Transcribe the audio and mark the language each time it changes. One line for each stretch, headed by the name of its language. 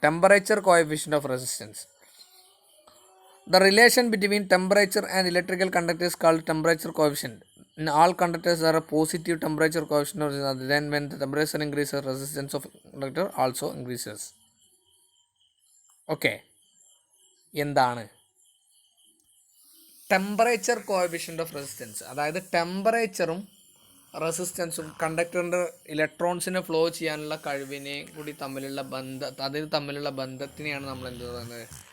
English: Temperature coefficient of resistance. The relation between temperature and electrical conductor is called temperature coefficient. In all conductors there are positive temperature coefficient of resistance. Then when the temperature increases, resistance of conductor also increases.
Malayalam: Okay, എന്താണ് temperature coefficient of resistance? അതായത് ടെമ്പറേച്ചറും റെസിസ്റ്റൻസും കണ്ടക്ടറിൻ്റെ ഇലക്ട്രോൺസിനെ flow ചെയ്യാനുള്ള കഴിവിനെ കൂടി തമ്മിലുള്ള ബന്ധത്തിനെയാണ് നമ്മൾ എന്ത് പറയുന്നത്?